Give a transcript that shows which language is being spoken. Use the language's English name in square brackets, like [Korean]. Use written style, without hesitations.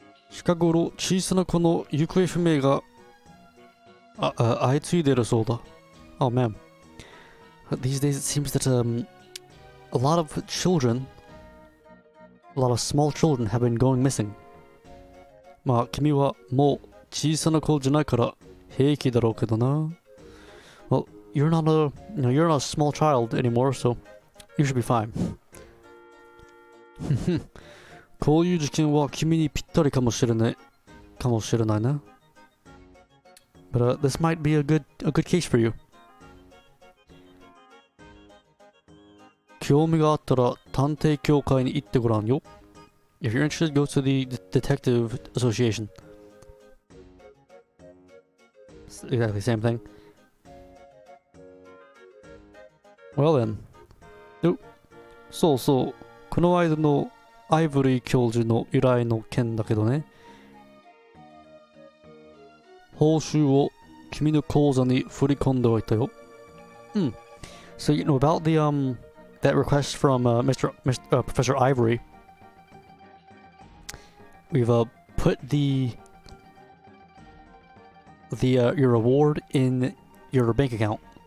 [Japanese] 近頃小さな子の行方不明が相次いでいるそうだ。 [English] Oh man. These days it seems that a lot of small children have been going missing. [Japanese] まあ君はもう小さな子じゃないから平気だろうけどな。 [English] Well, you're not a small child anymore, so you should be fine. [Japanese] こういう事件は君にぴったりかもしれないな。 [English] But this might be a good case for you. [Japanese] 興味があったら探偵協会に行ってごらんよ。 [English] If you're interested, go to the Detective Association. It's exactly the same thing. Well then. [Japanese] そうそう。この間のアイボリー教授の依頼の件だけどね。報酬を君の口座に振り込んでおいたよ。 [English] So you know about that request from Professor Ivory. We've put your reward in your bank account.